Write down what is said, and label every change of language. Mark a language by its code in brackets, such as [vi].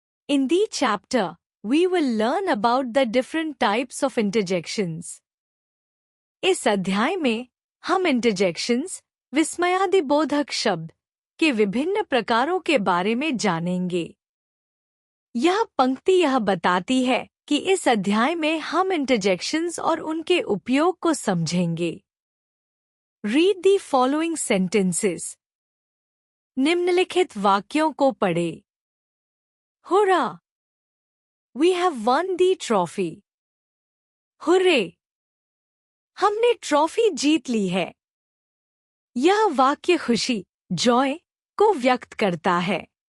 [en] In this chapter, we will learn about the different types of interjections. [hi] इस अध्याय में हम interjections, विस्मयादिबोधक शब्द, के विभिन्न प्रकारों के बारे में जानेंगे। यह पंक्ति यह बताती है कि इस अध्याय में हम interjections और उनके उपयोग को समझेंगे। [en] Read the following sentences. [hi] निम्नलिखित वाक्यों को पढ़ें। [en] Hurrah! We have won the trophy. Hooray! [hi] हमने ट्रॉफी जीत ली है। यह वाक्य खुशी, जॉय, को व्यक्त करता है।